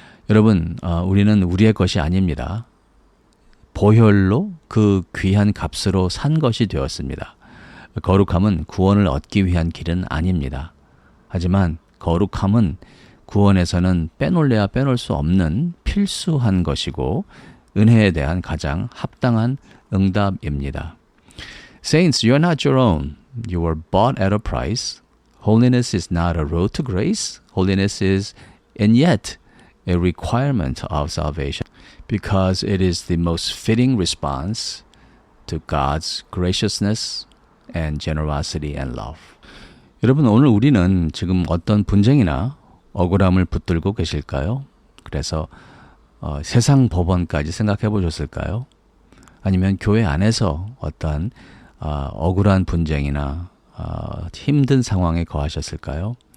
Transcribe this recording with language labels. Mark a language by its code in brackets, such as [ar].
[ko] 여러분, 우리는 우리의 것이 아닙니다. 보혈로 그 귀한 값으로 산 것이 되었습니다. 거룩함은 구원을 얻기 위한 길은 아닙니다. 하지만 거룩함은 구원에서는 빼놓을래야 빼놓을 수 없는 필수한 것이고 은혜에 대한 가장 합당한 응답입니다. [en] Saints, you are not your own. You were bought at a price. Holiness is not a road to grace. Holiness is, and yet, a requirement of salvation because it is the most fitting response to God's graciousness and generosity and love. [ko] 여러분, 오늘 우리는 지금 어떤 분쟁이나 억울함을 붙들고 계실까요? 그래서 세상 법원까지 생각해 보셨을까요? 아니면 교회 안에서 어떤 억울한 분쟁이나 힘든 상황에 거하셨을까요?